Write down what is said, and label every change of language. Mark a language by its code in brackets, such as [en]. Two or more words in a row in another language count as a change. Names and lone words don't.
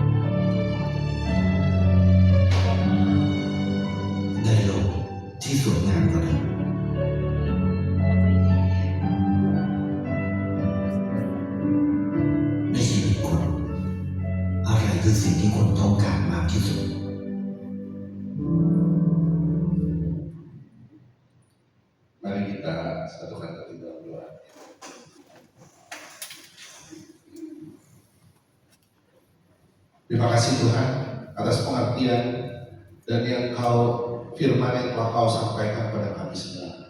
[th] ได้โลกที่สวยงามกว่าเดิมในชีวิตคุณอะไรคือสิ่งที่คุณต้องการมากที่สุด [id] Mari kita satukan hati dalam doa. Terima kasih Tuhan atas pengertian dan yang Kau firman yang telah Kau sampaikan pada kami semua.